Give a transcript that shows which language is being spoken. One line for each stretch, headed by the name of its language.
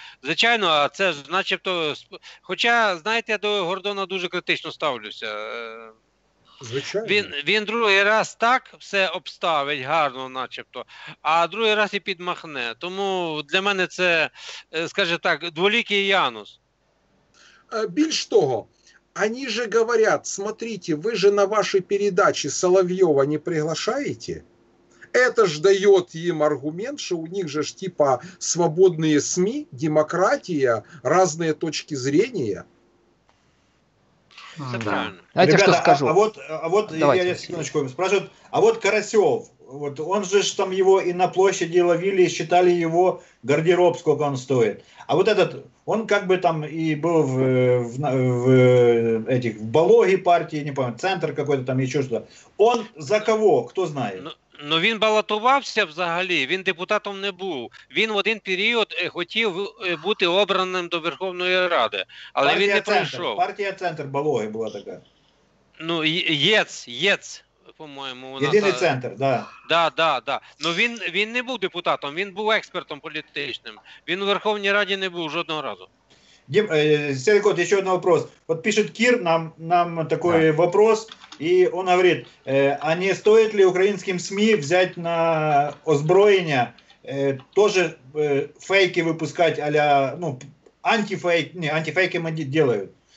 Ukrainian: Звичайно, а це ж начебто... Хоча, знаєте, я до Гордона дуже критично ставлюся. Звичайно. Він другий раз так все обставить гарно начебто, а другий раз і підмахне. Тому для мене це, скажімо так, дволікий Янус. Більш того,
Russian: они же говорят, смотрите, вы же на вашей передаче Соловьева не приглашаете? Это ж дает им аргумент, что у них же типа свободные СМИ, демократия, разные точки зрения.
Ukrainian: Це правильно.
Russian: Знаете, Ребята, что скажу? А вот Давайте, я секундочку спрашивают, а вот Карасев, вот он же ж там его и на площади ловили, и считали его гардероб, сколько он стоит. А вот этот, он как бы там и был в Балоге партии, не помню, центр какой-то там, еще что-то. Он за кого, кто знает?
Ukrainian: Ну він балотувався взагалі, він депутатом не був. Він в один період хотів бути обраним до Верховної Ради, але
Russian: партия
Ukrainian: він не
Russian: «Центр»,
Ukrainian: пройшов.
Russian: Партия «Центр» Балоги была такая.
Ukrainian: Ну, ЄЦ, по-моєму. Єдиний центр, да. Да. Ну він не був депутатом, він був експертом політичним. Він у Верховній Раді не був жодного разу.
Russian: Серый Кот, еще один вопрос. Вот пишет Кир нам такой вопрос, и он говорит, а не стоит ли украинским СМИ взять на озброение, тоже фейки выпускать а-ля, ну, антифейки мы делают.